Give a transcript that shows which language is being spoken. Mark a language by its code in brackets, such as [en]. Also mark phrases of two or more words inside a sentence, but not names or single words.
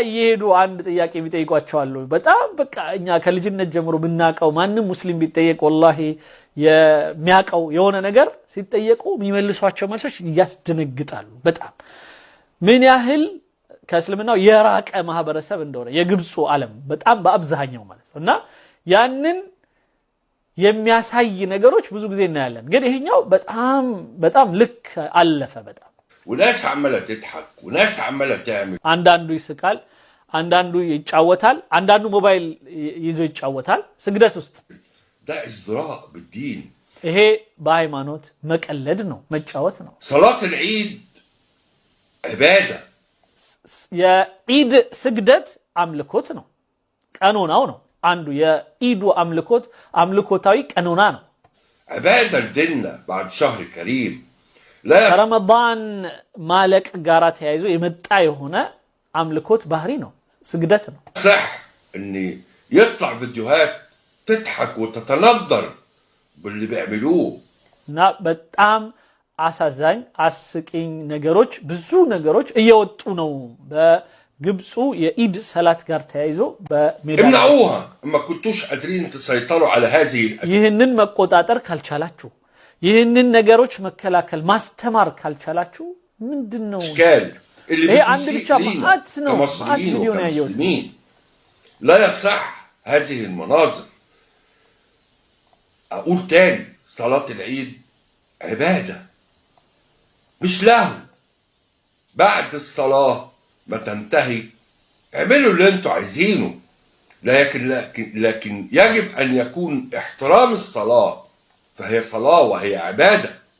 [am] እየሄዱ አንድ ጥያቄ ቢጠይቋቸው አሉ። በጣም በቃ እኛ ከልጅነት ጀምሮ ብናቀው ማንም ሙስሊም ቢጠየቅ ወላሂ የሚያቀው የሆነ ነገር ሲጠየቁ የሚመልሷቸው መልሶች ያስደነግጣሉ። በጣም ምን ያህል ከእስልምናው የራቀ ማህበረሰብ እንደሆነ የግብፁ ዓለም በጣም በአብዛኛው ማለት ነው። እና ያንን የሚያሳይ ነገሮች ብዙ ጊዜ እናያለን። ግን ይሄኛው በጣም ልክ አለፈ በጣም [ar] وناس عمالة تضحك وناس عمالة تعمل [am] አንዳንዱ ይስቃል፣ አንዳንዱ ይጫወታል፣ አንዳንዱ ሞባይል ይዞ ይጫወታል ስግደት ውስጥ። [ar] ده ازدراء بالدين. [am] ይሄ በሃይማኖት መቀለድ ነው፣ መጫወት ነው። [ar] صلاة العيد عبادة. [am] የኢድ ስግደት አምልኮት ነው፣ ቀኖናው ነው። አንዱ የኢዱ አምልኮታዊ ቀኖና ነው። [ar] عبادة لديننا بعد شهر كريم. [am] ረመዳን ማለቅ ጋራ ተያይዞ የመጣ የሆነ አምልኮት ባህሪ ነው፣ ስግደት ነው። [ar] صح ان يطلع فيديوهات تضحك وتتندر باللي بيعملوه [am] እና በጣም አሳዛኝ አስቂኝ ነገሮች ብዙ ነገሮች እየወጡ ነው በግብፁ የኢድ ሰላት ጋር ተያይዞ በሜዳ [ar] امنعوها اما كنتوش قادرين تسيطروا على هذه [am] ይህንን መቆጣጠር ካልቻላችሁ ይህንን ነገሮች መከላከል ማስተማር ካልቻላችሁ ምንድነው [ar] الاشكال اللي ايه عند بتسيء الشعب لينا معاتنا كمصريين مليون يا يوسف. وكمسلمين. لا يصح هذه المناظر. اقول تاني صلاة العيد عبادة مش لهو. بعد الصلاة ما تنتهي اعملوا اللي انتوا عايزينه، لكن يجب ان يكون احترام الصلاة، فهي صلاة وهي عبادة.